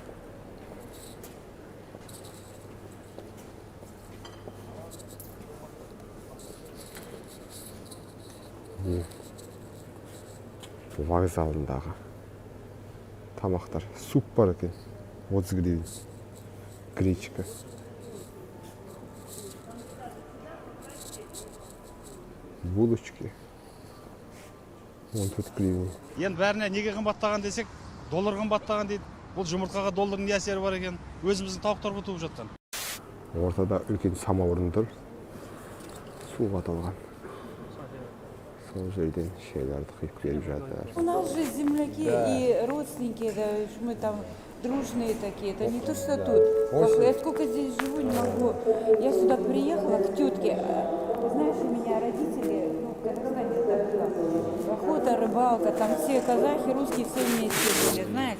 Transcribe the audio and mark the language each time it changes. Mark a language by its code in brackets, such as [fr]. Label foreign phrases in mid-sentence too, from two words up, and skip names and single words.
[kk] Вокзалындағы тамақтар. Суп бар екен. 30 гривен. Гречка. Булочки. 14 гривен. Енді бәріне неге қымбаттаған десек, доллар қымбаттаған дейді. Бұл жұмыртқаға доллардың не әсері бар екен? Өзіміздің тауықтар бұтып жатқан. Ортада үлкен самаурын тұр. Суға толған. Сол жерден шайларды құйып беріп жатыр. [ru] У нас же земляки и родственники, да, мы там дружные такие. Это не то, что тут. Я сколько здесь живу, не могу. Я сюда приехала к тетке. Знаешь, у меня родители, в Казахстане была охота, рыбалка, там все казахи, русские, все вместе были, знаешь.